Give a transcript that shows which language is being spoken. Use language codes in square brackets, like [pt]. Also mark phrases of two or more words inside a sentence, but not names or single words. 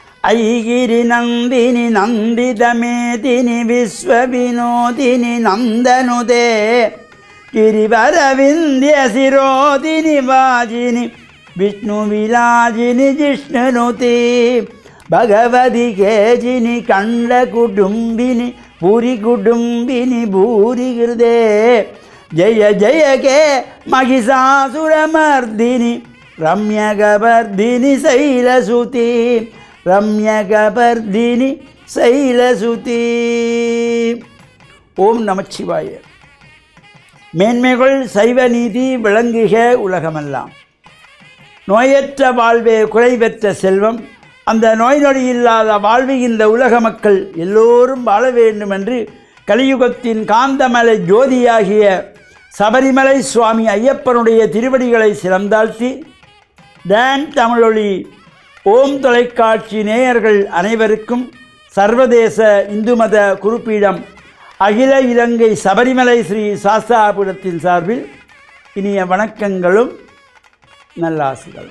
[sa] अयि गिरि नन्दिनि नन्दितमेदिनि विश्वविनोदिनि नन्दनुते गिरिवरविन्द्य शिरोदिनि वाजिनि विष्णुविलाजिनि जिष्णुनुते भगवति केजिनि कण्डकुटुम्बिनि पुरिकुटुम्बिनि भूरिहृदे जय जय के महिषासुरमर्दिनि रम्यकपर्दिनि शैलसुते रम्यकपर्दिनि शैलसुते ओम नमः शिवाय [ta] மேன்மைகள் சைவ நீதி விளங்குக உலகமெல்லாம். நோயற்ற வாழ்வே குறைவற்ற செல்வம். அந்த நோய் நொடி இல்லாத வாழ்வு இந்த உலக மக்கள் எல்லோரும் வாழ வேண்டும் என்று கலியுகத்தின் காந்தமலை ஜோதியாகிய சபரிமலை சுவாமி ஐயப்பனுடைய திருவடிகளை சிறந்தாழ்த்தி டான் தமிழொலி ஓம் தொலைக்காட்சி நேயர்கள் அனைவருக்கும் சர்வதேச இந்து மத குறிப்பீடம் அகில இலங்கை சபரிமலை ஸ்ரீ சாஸ்தாபுரத்தின் சார்பில் இனிய வணக்கங்களும் நல்லாசிகளும்.